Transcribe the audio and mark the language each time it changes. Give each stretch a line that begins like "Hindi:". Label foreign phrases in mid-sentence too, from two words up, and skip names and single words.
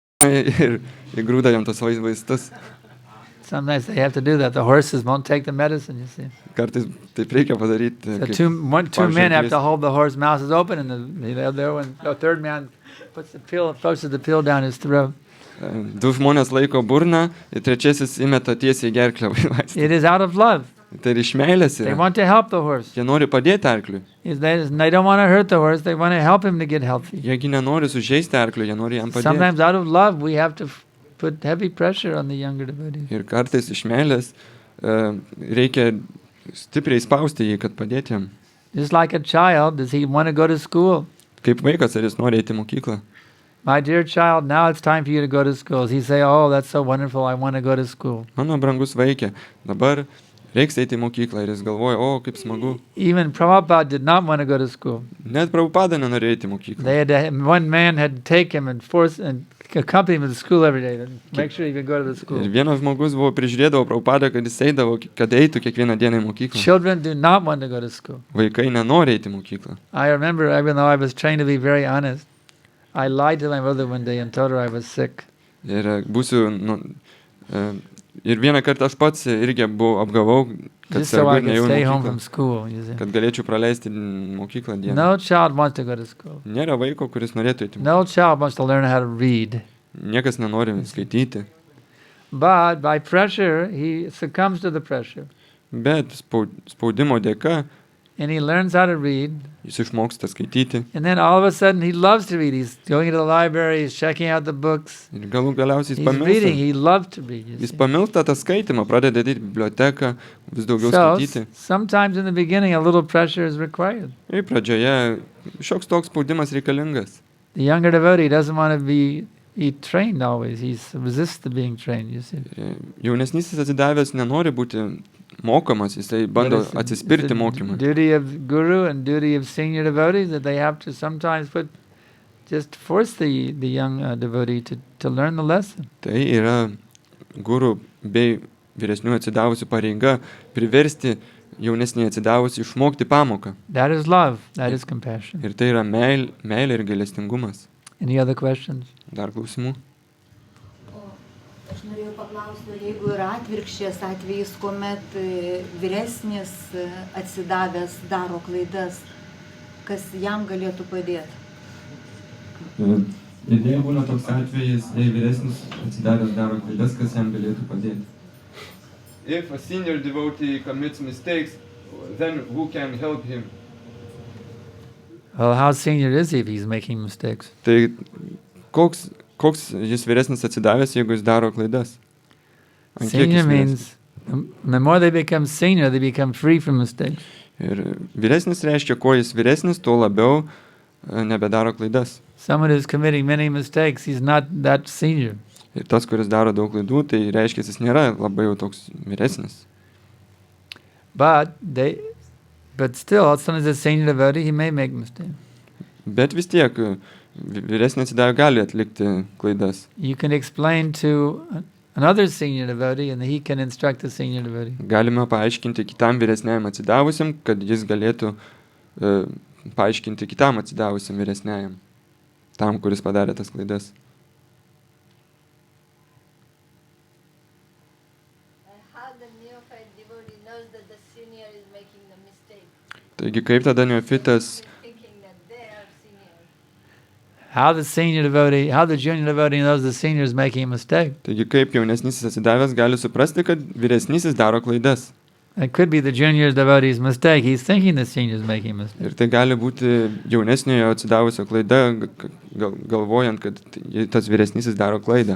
Lithuanian: ir įgrūda jam tos vaistus.
English: Sometimes they have to do that. The horses won't take the medicine, you see.
Lithuanian: Kartais taip reikia padaryti.
English: So
Lithuanian: kaip
English: two men have to
Lithuanian: pavyzdžiui,
English: hold the horse's mouth is open, and the third man pushes the pill down his throat.
Lithuanian: Du žmonės laiko burną ir trečiasis įmeta tiesiai į gerklę vaistą.
English: It is out of love.
Lithuanian: Tai iš meilės
English: They
Lithuanian: yra.
English: want to help the horse.
Lithuanian: Jie nori padėti arkliui.
English: They don't want to hurt the horse. They want to help him to get healthy.
Lithuanian: Jiegi nenori sužeisti arkliui, jie nori jam padėti.
English: Sometimes out of love, we have to put heavy pressure on the younger devotees.
Lithuanian: Ir kartais iš meilės reikia stipriai spausti jį, kad padėti jam.
English: Just like a child, does he want to go to school?
Lithuanian: Kaip vaikas, ar jis nori eiti į mokyklą?
English: My dear child, now it's time for you to go to school. He say, oh, that's so wonderful, I want to go to school.
Lithuanian: Mano brangus vaikė, dabar reiks eiti į mokyklą ir jis galvoja, o, kaip smagu.
English: Even Prabhupada did not want to go to school.
Lithuanian: Net Prabhupada nenorėjo eiti į mokyklą.
English: One man had to take him and accompany him to school every day, and make sure he could go to the
Lithuanian: Ir
English: school.
Lithuanian: vienas žmogus prižiūrėdavo Prabhupadą, kad jis eidavo, kad eitų kiekvieną dieną į mokyklą.
English: Children do not want to go to school.
Lithuanian: Vaikai nenori eiti į mokyklą.
English: I remember, even though I was trained to be very honest, I lied to my mother one day and told her I was sick.
Lithuanian: Ir ir vieną kartą aš pats irgi apgavau, kad
English: Just so I
Lithuanian: sergu
English: could
Lithuanian: nejau į
English: stay home
Lithuanian: mokyklą,
English: from school, you see.
Lithuanian: kad galėčiau praleisti mokyklą dieną.
English: No child wants to go to school.
Lithuanian: Nėra vaiko, kuris norėtų eiti į mokyklą.
English: No child wants to learn how to read.
Lithuanian: Niekas nenori skaityti.
English: But by pressure, he succumbs to the pressure.
Lithuanian: Bet spaudimo dėka
English: And he learns how to read.
Lithuanian: jis išmoksta skaityti.
English: And then all of a sudden, he loves to read. He's going into the library, he's checking out the books.
Lithuanian: Ir galiausiai
English: He's reading. He loved to read.
Lithuanian: Jis pamilsta tą skaitimą, pradeda eiti į biblioteką, vis daugiau
English: So,
Lithuanian: skaityti.
English: sometimes in the beginning, a little pressure is required.
Lithuanian: Ir pradžioje šioks toks spaudimas reikalingas.
English: The younger devotee doesn't want to be trained always. He resists to being trained, you see.
Lithuanian: Ir jaunesnysis atsidavęs nenori būti mokomas, jisai bando
English: But
Lithuanian: atsispirti
English: it's the
Lithuanian: mokymą.
English: duty of guru and duty of senior devotees that they have to sometimes just force the young devotee to learn the lesson.
Lithuanian: Tai yra guru bei vyresnių atsidavusių pareiga priversti jaunesnį atsidavusi išmokti pamoką.
English: That is love. That is compassion.
Lithuanian: Ir tai yra meilė ir gailestingumas.
English: Any other questions?
Lithuanian: Dar klausimų? Aš norėjau paklausti, jeigu yra atvirkščias atvejis, kuomet vyresnis atsidavęs daro klaidas, kas jam galėtų padėti? Ir jei būna toks atvejis, jei vyresnis atsidavęs daro klaidas, kas jam galėtų padėti?
English: If a senior devotee commits mistakes, then who can help him? Well, how senior is he if he's making mistakes?
Lithuanian: Tai koks jis vyresnis atsidavęs, jeigu jis daro klaidas? Ant kiek
English: Senior
Lithuanian: jis vyresnis?
English: means the more they become senior, they become free from mistakes.
Lithuanian: Ir vyresnis reiškia, kuo jis vyresnis, tuo labiau nebedaro klaidas.
English: Someone who's committing many mistakes, he's not that senior.
Lithuanian: Ir tas, kuris daro daug klaidų, tai reiškia, jis nėra labai jau toks vyresnis.
English: But still, as soon as a senior devotee, he may make mistakes.
Lithuanian: Bet vis tiek vyresnis atsidavę gali atlikti klaidas.
English: You can explain to another senior devotee, and he can instruct the senior devotee.
Lithuanian: Galime paaiškinti kitam vyresniajam atsidavusiam, kad jis galėtų paaiškinti kitam atsidavusiam vyresniajam, tam, kuris padarė tas klaidas.
English: How the neophyte devotee knows that the senior is making the mistake?
Lithuanian: Taigi kaip tada neofitas,
English: Thinking that they are senior. How the junior devotee knows the senior is making a mistake?
Lithuanian: taigi kaip jaunesnysis atsidavęs gali suprasti, kad vyresnysis daro klaidas.
English: It could be the junior devotee's mistake. He's thinking the senior is making a mistake.
Lithuanian: Ir tai gali būti jaunesniojo atsidavusio klaida, galvojant, kad tas vyresnysis daro klaidą.